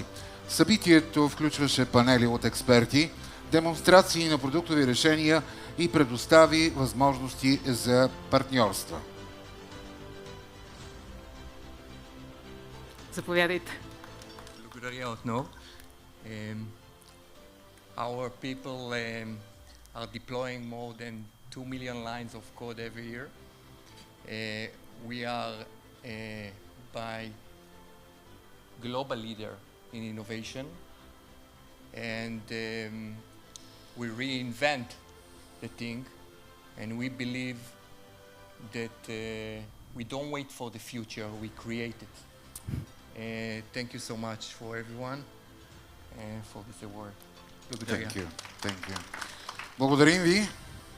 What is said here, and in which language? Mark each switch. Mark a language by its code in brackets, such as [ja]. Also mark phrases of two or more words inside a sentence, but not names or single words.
[bg] Събитието включваше панели от експерти, демонстрации на продуктови решения и предостави възможности за партньорства. Заповядайте. Благодаря отново. [en] Our people are deploying more than 2 million lines of code every year. We are by global leader in innovation, and we reinvent the thing, and we believe that we don't wait for the future, we create it. Thank you so much for everyone and for this award. Thank you. [bg] Благодарим ви.